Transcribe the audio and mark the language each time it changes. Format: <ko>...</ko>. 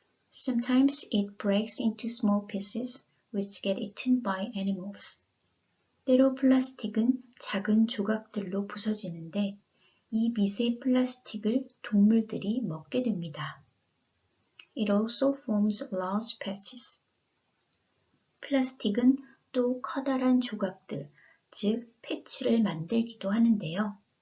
<en>Sometimes it breaks into small pieces which get eaten by animals.</en> <ko>때로 플라스틱은 작은 조각들로 부서지는데 이 미세 플라스틱을 동물들이 먹게 됩니다.</ko> <en>It also forms large patches.</en> <ko>플라스틱은 또 커다란 조각들, 즉 패치를 만들기도 하는데요.</ko>